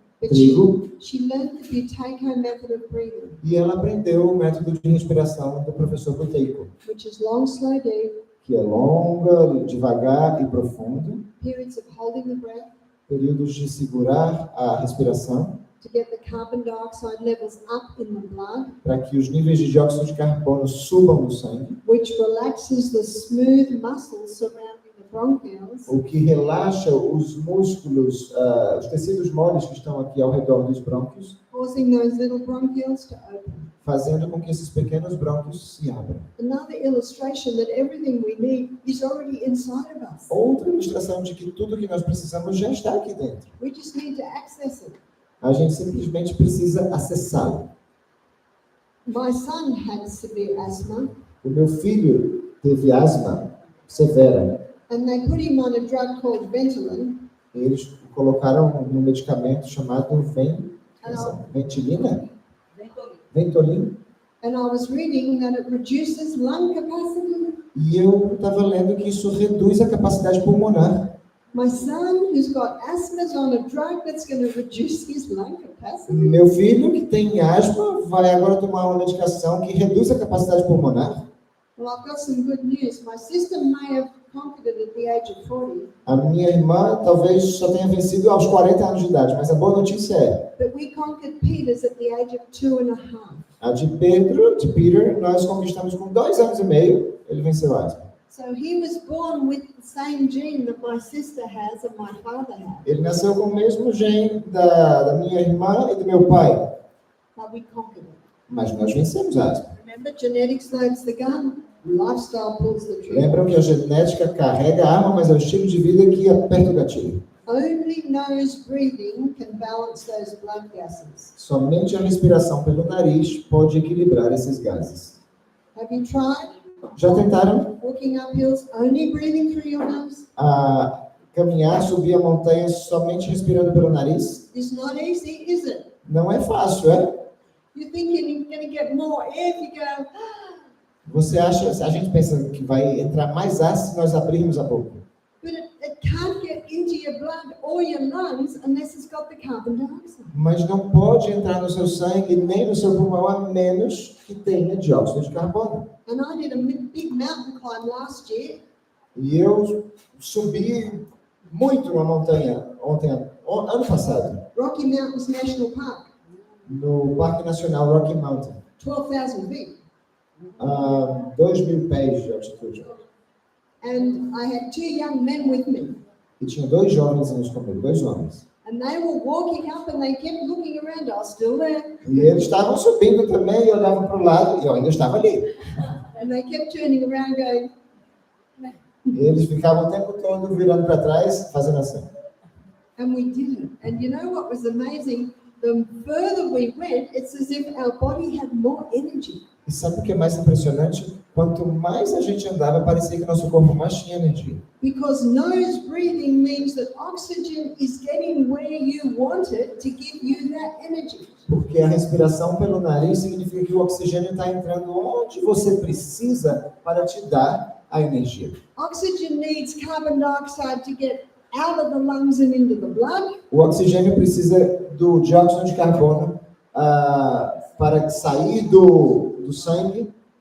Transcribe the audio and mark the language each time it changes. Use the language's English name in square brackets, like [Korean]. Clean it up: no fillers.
[English] But trigo. she learned the Buteyko method of breathing, [Portuguese] E ela aprendeu o método de respiração do professor Buteyko, [English] which is long, slow, deep, [Portuguese] que é longa, devagar e profundo, [English] periods of holding the breath [Portuguese] períodos de segurar a respiração, [English] to get the carbon dioxide levels up in the blood, [Portuguese] para que os níveis de dióxido de carbono subam no sangue, [English] which relaxes the smooth muscles surrounding the bronchioles, [Portuguese] o que relaxa os músculos, os tecidos moles que estão aqui ao redor dos brônquios, [English] causing those little bronchioles to open. [Portuguese] fazendo com que esses pequenos brônquios se abram. [English] Another illustration that everything we need is already inside of us. [Portuguese] Outra ilustração de que tudo que nós precisamos já está aqui dentro. [English] We just need to access it. [Portuguese] A gente simplesmente precisa acessá-lo. [English] My son had severe asthma, [Portuguese] O meu filho teve asma severa. [English] and they put him on a drug called Ventolin. [Portuguese] Eles colocaram um medicamento chamado Ventilina? [English] Ventolin. And I was reading that it reduces lung capacity. [Portuguese] E eu estava lendo que isso reduz a capacidade pulmonar. [English] My son, who's got asthma, is on a drug that's going to reduce his lung capacity. [Portuguese] Meu filho, que tem asma, vai agora tomar uma medicação que reduz a capacidade pulmonar. [English] Well, I've got some good news. My sister may have conquered it at the age of 40, [Portuguese] A minha irmã talvez só tenha vencido aos 40 anos de idade, mas a boa notícia é, [English] but we conquered Peter's at the age of 2.5. [Portuguese] a de Peter, nós conquistamos com 2 anos e meio, ele venceu a asma. [English] So he was born with the same gene that my sister has and my father has, [Portuguese] Ele nasceu com o mesmo gene da minha irmã e do meu pai, [English] but we conquered it. [Portuguese] mas nós vencemos a asma. [English] Remember, genetics loads the gun, lifestyle pulls the trigger. [Portuguese] Lembram que a genética carrega a arma, mas é o estilo de vida que aperta o gatilho. [English] Only nose breathing can balance those blood gases. [Portuguese] Somente a respiração pelo nariz pode equilibrar esses gases. [English] Have you tried [Portuguese] Já tentaram [English] walking up hills only breathing through your nose? [Portuguese] caminhar, subir a montanha somente respirando pelo nariz? [English] It's not easy, is it? [Portuguese] Não é fácil, é? [English] You're thinking you're going to get more air if you go, [Portuguese] Você acha, a gente pensa que vai entrar mais ar se nós abrirmos a boca. [English] but it can't get into your blood or your lungs unless it's got the carbon dioxide. [Portuguese] Mas não pode entrar no seu sangue nem no seu pulmão a menos que tenha dióxido de carbono. [English] And I did a big mountain climb last year, [Portuguese] E eu subi muito uma montanha ano passado, [English] Rocky Mountains National Park, [Portuguese] no Parque Nacional Rocky Mountain, [English] 12,000 feet. [Portuguese] a 2.000 pés de altitude. [English] And I had 2 young men with me. [Portuguese] E tinha 2 jovenzinhos comigo, 2 homens. [English] And they were walking up and they kept looking around. I was still there. [Portuguese] E eles estavam subindo também e olhavam para o lado e eu ainda estava ali. [English] And they kept turning around going, [Portuguese] E eles ficavam o tempo todo virando para trás, fazendo assim. [English] and we did it. And you know what was amazing? The further we went, it's as if our body had more energy. [Portuguese] E sabe o que é mais impressionante? Quanto mais a gente andava, parecia que nosso corpo mais tinha energia. [English] Because nose breathing means that oxygen is getting where you want it to give you that energy. [Portuguese] Porque a respiração pelo nariz significa que o oxigênio está entrando onde você precisa para te dar a energia. [English] Oxygen needs carbon dioxide to get out of the lungs and into the blood. [Portuguese] O oxigênio precisa do dióxido de carbono para sair do sangue,